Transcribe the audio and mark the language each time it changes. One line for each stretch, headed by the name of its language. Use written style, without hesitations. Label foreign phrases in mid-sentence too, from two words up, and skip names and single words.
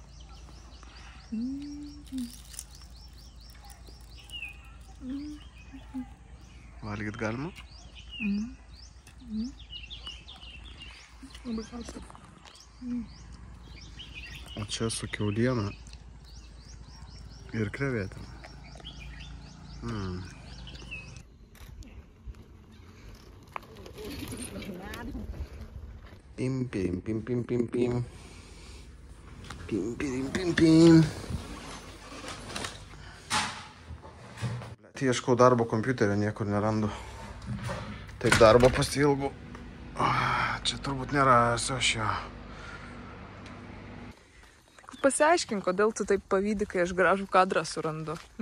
Lithuanian: Valgyt galima? Labai karšta. O čia su kiauliena ir krevetėm. Pim, pim, pim, pim, pim, pim. Pim, pim, pim, pim. Ieškau darbo kompiuterio, niekur nerandu. Taip darbo pasiilgau. Čia turbūt nerasiu aš jo. Pasiaiškink, kodėl tu taip pavydi, kai aš gražų kadrą surandu.